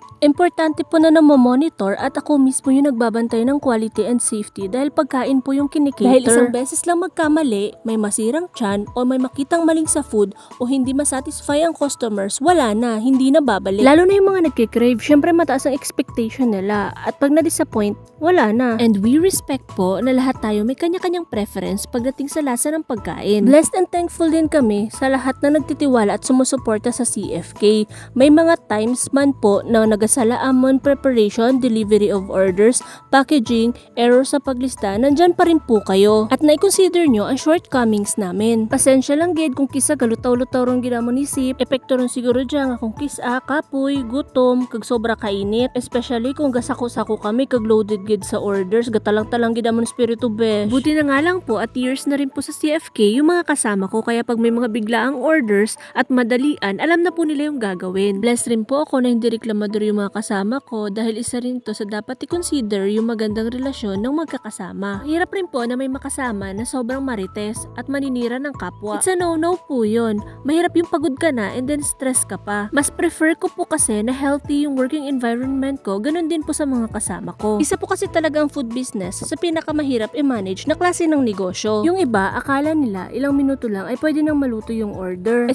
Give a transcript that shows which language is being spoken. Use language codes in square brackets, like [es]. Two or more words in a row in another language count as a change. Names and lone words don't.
[tl] Importante po na monitor at ako mismo yung nagbabantay ng [en] quality and safety [tl] dahil pagkain po yung kinikater. Dahil isang beses lang magkamali, may masirang tiyan o may makitang maling sa food o hindi masatisfy ang customers, wala na, hindi na babalik. Lalo na yung mga nagkikrave, syempre mataas ang expectation nila at pag na-disappoint, wala na. [en] And we respect [tl] po na lahat tayo may kanya-kanyang preference pagdating sa lasa ng pagkain. [en] Blessed and thankful [tl] din kami sa lahat na nagtitiwala at sumusuporta sa CFK. May mga times man po na nagasalaan preparation, [en] delivery of orders, [tl] packaging, error sa paglista, nandyan pa rin po kayo. At na-consider nyo ang shortcomings namin. [hil] Pasensya lang gid kung kisa galutaw-lutaw rong ginamo ni Sip, epekto ron siguro dyan akong kisa, kapoy, gutom, kag sobra kainit, [en] especially kung [hil] gasako-sako kami kag loaded gid sa orders, gatalang-talang gid amon espiritu besh. [tl] Buti na nga lang po at years na rin po sa CFK yung mga kasama ko, kaya pag may mga biglaang orders at madalian, alam na po nila yung gagawin. [en] Blessed rin [tl] po ako na hindi reklamador yung mga kasama ko dahil isa rin to sa dapat i-consider yung magandang relasyon ng magkakasama. Hirap rin po na may makasama na sobrang marites at maninira ng kapwa. [en] It's a no-no [tl] po yun. Mahirap yung pagod ka na [en] and then [tl] stress ka pa. Mas prefer ko po kasi na healthy yung [en] working environment [tl] ko, ganun din po sa mga kasama ko. Isa po kasi talaga ang [en] food business [tl] sa pinakamahirap i-manage na klase ng negosyo. Yung iba, akala nila ilang minuto lang ay pwede nang maluto yung order.